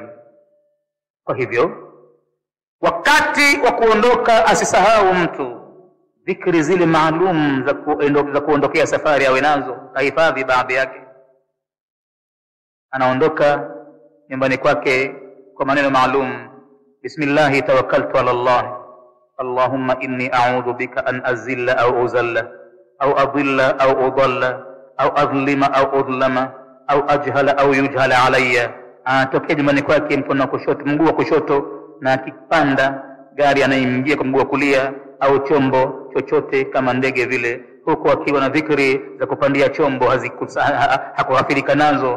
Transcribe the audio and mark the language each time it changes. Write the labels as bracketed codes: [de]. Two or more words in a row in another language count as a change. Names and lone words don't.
[sw] Kwa hivyo wakati wa kuondoka asisahau mtu dhikri zile maalum za kuondokea safari awe nazo, kahifadhi baadhi yake. Anaondoka nyumbani kwake kwa maneno maalum: [ar] بسم الله توكلت على الله، اللهم إني أعوذ بك أن أزل أو أزل أو أضل أو أضل أو أظلم أو أظلم أو أجهل أو يجهل علي. [sw] Anatokea nyumbani kwake mkono wa kushoto, mguu wa kushoto, na akipanda gari anaingia kwa mguu wa kulia au chombo chochote kama ndege vile, huko akiwa na dhikri za kupandia chombo hakughafilika nazo.